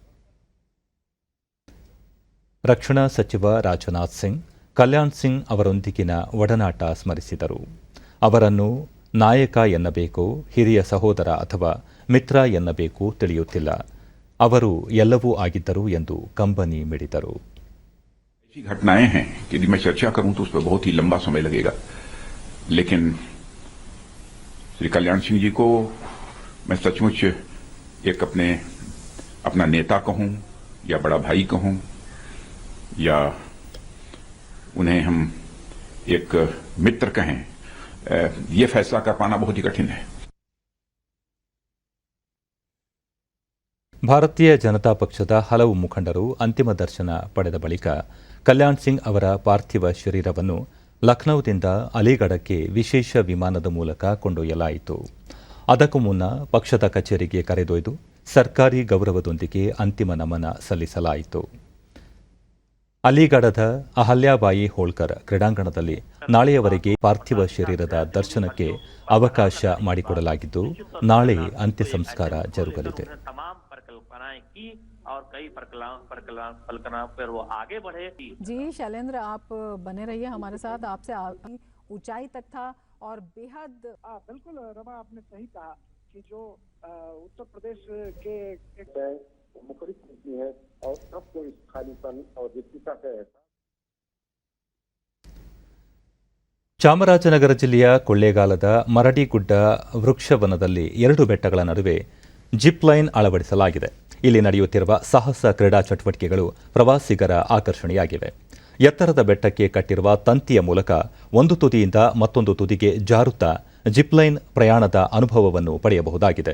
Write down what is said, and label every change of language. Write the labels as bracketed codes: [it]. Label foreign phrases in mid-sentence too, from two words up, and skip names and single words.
[kn] ರಕ್ಷಣಾ ಸಚಿವ ರಾಜನಾಥ್ ಸಿಂಗ್ ಕಲ್ಯಾಣ್ ಸಿಂಗ್ ಅವರೊಂದಿಗಿನ ಒಡನಾಟ ಸ್ಮರಿಸಿದರು. ಅವರನ್ನು ನಾಯಕ ಎನ್ನಬೇಕೋ, ಹಿರಿಯ ಸಹೋದರ ಅಥವಾ ಮಿತ್ರ ಎನ್ನಬೇಕೋ ತಿಳಿಯುತ್ತಿಲ್ಲ. ಅವರು ಎಲ್ಲವೂ ಆಗಿದ್ದರು ಎಂದು ಕಂಬನಿ ಮಿಡಿದರು. [hi] ऐसी घटनाएं हैं कि यदि मैं चर्चा करूं तो उस पर बहुत ही लंबा समय लगेगा, लेकिन श्री कल्याण सिंह जी को मैं सचमुच एक अपना नेता कहूं या बड़ा भाई कहूं या उन्हें हम एक मित्र कहें, ये फैसला कर पाना बहुत ही कठिन है. [kn] ಭಾರತೀಯ ಜನತಾ ಪಕ್ಷದ ಹಲವು ಮುಖಂಡರು ಅಂತಿಮ ದರ್ಶನ ಪಡೆದ ಬಳಿಕ ಕಲ್ಯಾಣ್ ಸಿಂಗ್ ಅವರ ಪಾರ್ಥಿವ ಶರೀರವನ್ನು ಲಖನೌದಿಂದ ಅಲಿಗಢಕ್ಕೆ ವಿಶೇಷ ವಿಮಾನದ ಮೂಲಕ ಕೊಂಡೊಯ್ಯಲಾಯಿತು. ಅದಕ್ಕೂ ಮುನ್ನ ಪಕ್ಷದ ಕಚೇರಿಗೆ ಕರೆದೊಯ್ದು ಸರ್ಕಾರಿ ಗೌರವದೊಂದಿಗೆ ಅಂತಿಮ ನಮನ ಸಲ್ಲಿಸಲಾಯಿತು. ಅಲಿಗಢದ ಅಹಲ್ಯಾಬಾಯಿ ಹೋಳ್ಕರ್ ಕ್ರೀಡಾಂಗಣದಲ್ಲಿ ನಾಳೆಯವರೆಗೆ ಪಾರ್ಥಿವ ಶರೀರದ ದರ್ಶನಕ್ಕೆ ಅವಕಾಶ ಮಾಡಿಕೊಡಲಾಗಿದ್ದು ನಾಳೆ ಅಂತ್ಯ ಸಂಸ್ಕಾರ ಜರುಗಲಿದೆ. [hi] और कई परिकल्पना पर वो आगे बढ़े. जी शैलेंद्र, आप बने रहिए हमारे साथ. आपसे ऊंचाई तक था और बेहद बिल्कुल रमा, आपने सही कहा कि जो उत्तर प्रदेश के मुखरित होती है और सबको इस खालीपन और रिक्तता से [kn] ಚಾಮರಾಜನಗರ ಜಿಲ್ಲೆಯ ಕೊಳ್ಳೇಗಾಲದ ಮರಡಿಗುಡ್ಡ ವೃಕ್ಷವನದಲ್ಲಿ 2 ಬೆಟ್ಟಗಳ ನಡುವೆ ಜಿಪ್ ಲೈನ್ ಅಳವಡಿಸಲಾಗಿದೆ. ಇಲ್ಲಿ ನಡೆಯುತ್ತಿರುವ ಸಾಹಸ ಕ್ರೀಡಾ ಚಟುವಟಿಕೆಗಳು ಪ್ರವಾಸಿಗರ ಆಕರ್ಷಣೆಯಾಗಿವೆ. ಎತ್ತರದ ಬೆಟ್ಟಕ್ಕೆ ಕಟ್ಟಿರುವ ತಂತಿಯ ಮೂಲಕ ಒಂದು ತುದಿಯಿಂದ ಮತ್ತೊಂದು ತುದಿಗೆ ಜಾರುತ್ತಾ ಜಿಪ್ಲೈನ್ ಪ್ರಯಾಣದ ಅನುಭವವನ್ನು ಪಡೆಯಬಹುದಾಗಿದೆ.